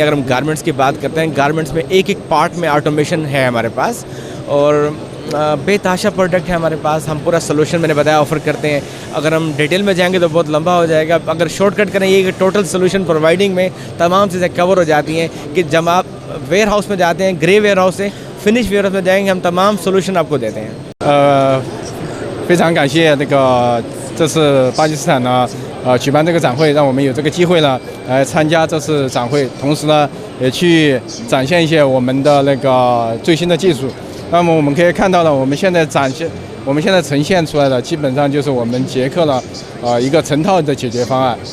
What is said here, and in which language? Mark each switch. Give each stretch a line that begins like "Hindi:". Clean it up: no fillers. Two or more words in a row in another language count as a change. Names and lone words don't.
Urdu: اگر ہم گارمنٹس کی بات کرتے ہیں، گارمنٹس میں ایک ایک پارٹ میں آٹومیشن ہے ہمارے پاس اور بے تحاشا پروڈکٹ ہے ہمارے پاس. ہم پورا سولیوشن میں نے بتایا آفر کرتے ہیں۔ اگر ہم ڈیٹیل میں جائیں گے تو بہت لمبا ہو جائے گا. اگر شارٹ کٹ کریں، یہ
English: total solution providing
Urdu: میں تمام چیزیں کور ہو جاتی ہیں کہ جب آپ ویئر ہاؤس میں جاتے ہیں، گرے ویئر ہاؤس سے فنش ویئر ہاؤس میں جائیں گے، ہم تمام سولیوشن آپ کو دیتے ہیں.
Chinese: 非常感谢那个这次巴基斯坦呢举办这个展会，让我们有这个机会呢来参加这次展会，同时呢也去展现一些我们的那个最新的技术。那么我们可以看到呢，我们现在呈现出来的基本上就是我们捷克呢一个成套的解决方案。